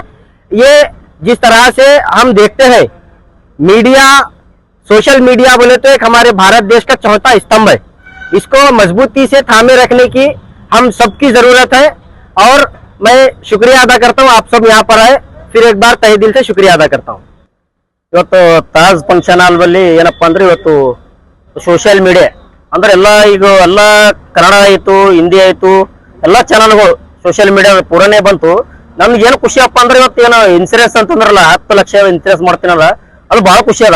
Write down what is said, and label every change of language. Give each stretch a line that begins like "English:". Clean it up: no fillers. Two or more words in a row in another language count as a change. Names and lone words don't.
Hindi: ये जिस तरह से हम देखते हैं
English: media, social media
Hindi: बोले तो एक हमारे भारत देश का चौथा स्तंभ है, इसको मजबूती से थामे रखने की हम सबकी जरूरत है। और मैं शुक्रिया अदा करता हूँ, आप सब यहाँ पर आए, फिर एक बार तहे दिल से शुक्रिया अदा करता हूँ।
Kannada: ಇವತ್ತು ತಾಜ್ ಫಂಕ್ಷನ್ ಹಾಲ್ನಲ್ಲಿ ಏನಪ್ಪಾ ಅಂದ್ರೆ ಇವತ್ತು
English: social media
Kannada: ಅಂದ್ರೆ ಎಲ್ಲ ಕನ್ನಡ ಆಯ್ತು, ಹಿಂದಿ ಆಯ್ತು, ಎಲ್ಲ ಚಾನಲ್ಗಳು
English: social media
Kannada: ಪೂರನೇ ಬಂತು। ನಮ್ಗೆ ಏನು ಖುಷಿ ಅಪ್ಪ ಅಂದ್ರೆ ಇವತ್ತು ಏನೋ ಇನ್ಸೂರೆನ್ಸ್ ಅಂತಂದ್ರಲ್ಲ 10 ಲಕ್ಷ ಇನ್ಸೂರೆನ್ಸ್ ಮಾಡ್ತೀನಲ್ಲ, ಅದು ಬಹಳ ಖುಷಿ ಅದ।